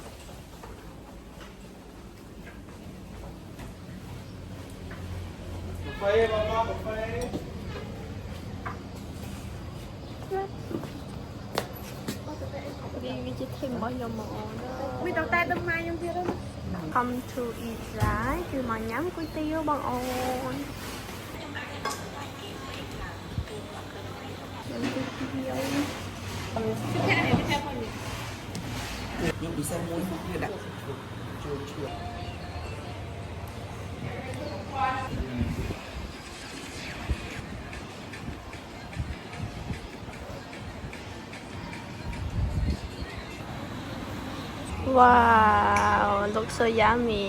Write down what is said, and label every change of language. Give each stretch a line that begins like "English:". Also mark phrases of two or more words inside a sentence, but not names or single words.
Khmer: កាហ្វេបងកាហ្វេ វាជាធីមរបស់ខ្ញុំហ្មងមានតែដឹងម៉ាខ្ញុំទៀតហ្នឹង
English: Come to eat
Khmer: ដែរគឺមកញ៉ាំគុយទាវបងអូន ខ្ញុំពិសេសមួយវាដាក់ចូលឈឿ
English: Wow, looks so yummy.